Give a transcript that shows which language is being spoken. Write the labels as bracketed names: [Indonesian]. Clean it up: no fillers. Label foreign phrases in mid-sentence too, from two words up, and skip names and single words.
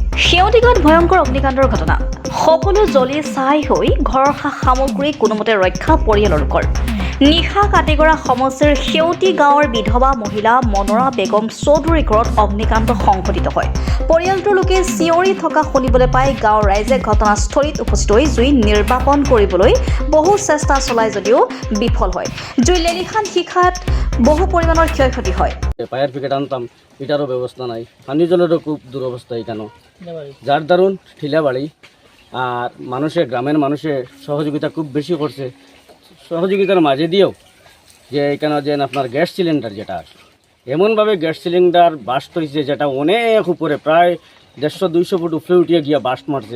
[Assamese] সেউদিগত ভয়ংকৰ অগ্নিকাণ্ডৰ ঘটনা সকলো জ্বলি ছাই হৈ ঘৰৰ সামগ্ৰী কোনোমতে ৰক্ষা পৰিয়ালৰ লোকৰ নিশা কাটিগৰা সমষ্টিৰ সেউতি গাঁৱৰ বিধৱা মহিলা মনৰা বেগম চৌধুৰীৰ ঘৰত অগ্নিকাণ্ড সংঘটিত হয়। পৰিয়ালটোৰ লোকে চিঞৰি থকা শুনিবলৈ পাই গাঁৱৰ ৰাইজে ঘটনাস্থলীত উপস্থিত হৈ জুই নিৰ্বাপন কৰিবলৈ বহু চেষ্টা চলায় যদিও বিফল হয়। জুই লেলিখান শিখাত বহু পৰিমাণৰ ক্ষয়ক্ষতি হয়। [English] fire brigade [Bangla] আনতাম, এটারও ব্যবস্থা নাই। পানীয় জলেরও খুব দুরবস্থা এখানে, যার দারুণ ঠিলাবাড়ি। আর গ্রামের মানুষের সহযোগিতা খুব বেশি করছে। সহযোগিতার মাঝে দিয়েও যে এখানে যে আপনার গ্যাস সিলিন্ডার যেটা এমনভাবে গ্যাস সিলিন্ডার বাস্ট হয়েছে যেটা অনেক উপরে, প্রায় 150-200 ফুট উপরে উঠিয়ে গিয়া বাস্ট মারছে।